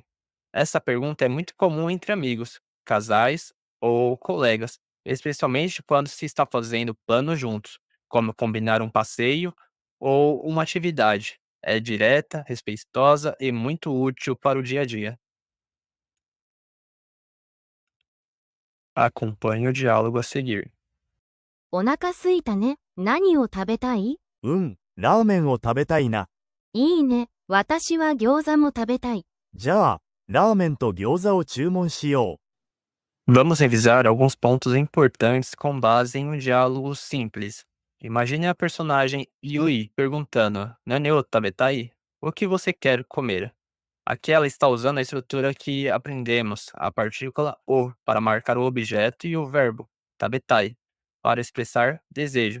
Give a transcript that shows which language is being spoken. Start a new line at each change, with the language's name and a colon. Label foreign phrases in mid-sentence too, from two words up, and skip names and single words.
Portuguese: Essa pergunta é muito comum entre amigos, casais ou colegas, especialmente quando se está fazendo planos juntos, como combinar um passeio ou uma atividade. É direta, respeitosa e muito útil para o dia a dia. Acompanhe o diálogo a seguir.
Japanese: お腹すいたね。何を食べたい？うん、ラーメンを食べたいな。いいね。私は餃子も食べたい。じゃあ、ラーメンと餃子を注文しよ
Portuguese: Vamos revisar alguns pontos importantes com base em um diálogo simples. Imagine a personagem Yui perguntando:
Japanese: 何を食べたい?
Portuguese: O que você quer comer? Aqui ela está usando a estrutura que aprendemos, a partícula o para marcar o objeto e o verbo tabetai para expressar desejo.